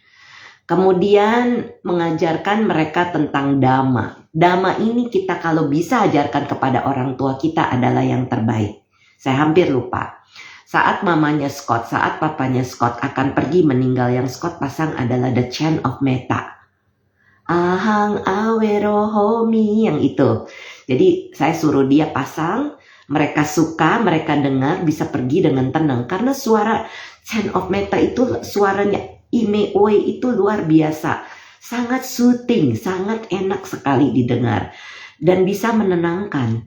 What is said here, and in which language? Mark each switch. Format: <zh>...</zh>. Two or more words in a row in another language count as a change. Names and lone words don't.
<id>Kemudian mengajarkan mereka tentang Dhamma. Dhamma ini kita kalau bisa ajarkan kepada orang tua kita adalah yang terbaik. Saya hampir lupa. Saat mamanya Scott, saat papanya Scott akan pergi meninggal, yang Scott pasang adalah The Chant of Metta.</id> <pi>Ahang awero homi,</pi> <id>yang itu. Jadi saya suruh dia pasang. Mereka suka, mereka dengar, bisa pergi dengan tenang. Karena suara Chant of Metta itu, suaranya Ime Oe itu luar biasa. Sangat soothing, sangat enak sekali didengar. Dan bisa menenangkan.</id>